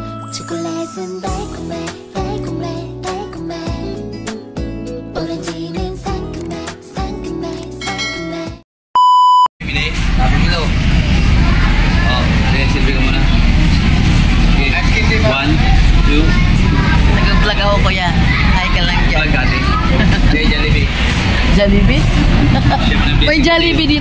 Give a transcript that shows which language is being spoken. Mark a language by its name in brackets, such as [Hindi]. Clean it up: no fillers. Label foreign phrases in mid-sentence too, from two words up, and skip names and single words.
[Korean] 초콜릿은 달콤해 달콤해 달콤해 오렌지는 상큼해 상큼해 상큼해 [Filipino] Bili, tapos ito. Oh, ayan, silbi ka muna. Okay, 1, 2. Nag-vlog ako kuya. Hi ka lang dyan. Vlog ate. Okay, Jollibee. Jollibee? May Jollibee dito?